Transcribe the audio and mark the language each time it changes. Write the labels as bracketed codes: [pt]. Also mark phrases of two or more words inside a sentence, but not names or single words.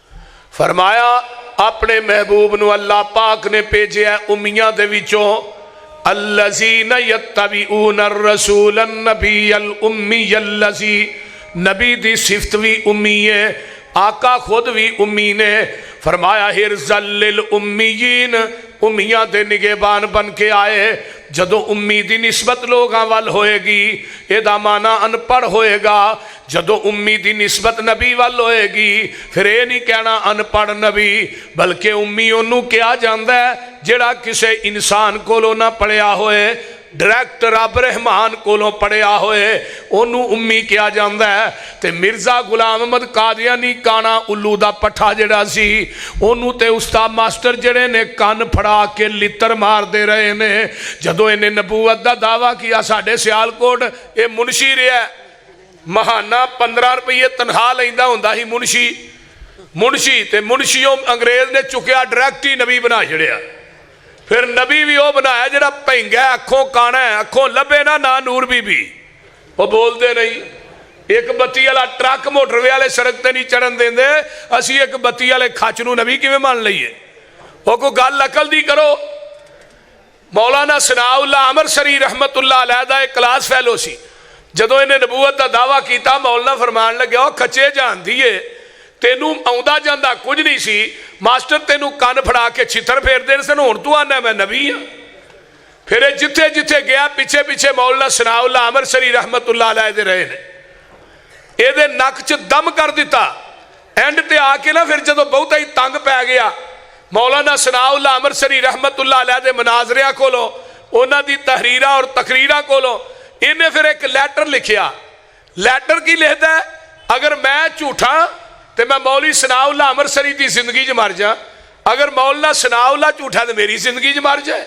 [pa] فرمایا اپنے محبوب نوں اللہ پاک نے بھیجا امیاں دے وچوں [ar] الذين يتبعون الرسول النبي الأمي الذي, [pa] نبی دی صفت بھی امی ہے، آقا خود بھی امی نے. فرمایا [ar] حرزا للأميين, [pa] امیاں دے نگہبان بن کے آئے. جدوں امی دی نسبت لوگاں ول ہوئے گی، ایدا معنی ان پڑھ ہوئے گا. جدوں امی دی نسبت نبی ول ہوئے گی، فیر یہ نہیں کہنا ان پڑھ نبی، بلکہ امی انہاں نے کہا جاتا ہے جہڑا کسی انسان کولوں نہ پڑھیا ہوئے، ڈائریکٹ رب رحمان کولوں پڑھیا ہوئے، انہاں نے امی کہا جاتا ہے. تو مرزا غلام احمد قادیانی کانا الو کا پٹھا جہڑا سی، انہاں نے تو استاد ماسٹر جہڑے نے کن پھڑا کے لتر مارتے رہے نے. جدوں انہیں نبوت کا دعویٰ کیا، ساڈے سیالکوٹ یہ منشی رہا، مہانہ 15 روپے تنخواہ لیندا ہندا ہی منشی تے منشیوں انگریز نے چکیا ڈائریکٹ ہی نبی بنا چھڈیا. فیر نبی بھی وہ بنایا جہڑا بھینگا اکھوں کانا ہے، اکھوں لبھے نہ نور بی بی، وہ بولتے نہیں. اک بتی والا ٹرک موٹروے والے سڑک تے نہیں چڑھن دیندے، اسی اک بتی والے کھچ نوں نبی کیویں من لئیے? وہ کوئی گل عقل دی کرو۔ مولانا ثناءاللہ امرسری [ar] رحمة الله عليه [pa] دا اک [en] class fellow [pa] سی. جدوں انہیں نبوت کا دعویٰ کیا، مولانا فرمان لگیا کھچے جاندی ہے، تینوں آؤندا جاندا کجھ نہیں سی، ماسٹر تینوں کن پھڑا کے چھتر پھیردے سن، ہن تو آنا میں نبی ہاں. فیر جتھے جتھے گیا پچھے پچھے مولانا ثناءاللہ امرسری [ar] رحمة الله عليه [pa] دے رہے نے، یہ نک چ دم کر دتا. اینڈ تے آکے نہ فیر جدوں بہتا ہی تنگ پے گیا, مولانا ثناءاللہ امرسری [ar] رحمة الله عليه [pa] دے مناظریا کولوں، انہاں دی تحریرا اور تقریرا کولوں انہیں فیر اک لیٹر لکھیا. لیٹر کی لکھتا ہے، اگر میں جھوٹا تو میں مولوی ثناءاللہ امرسری کی زندگی چ مر جا، اگر مولانا ثناءاللہ جھوٹا تو میری زندگی چ مر جائے.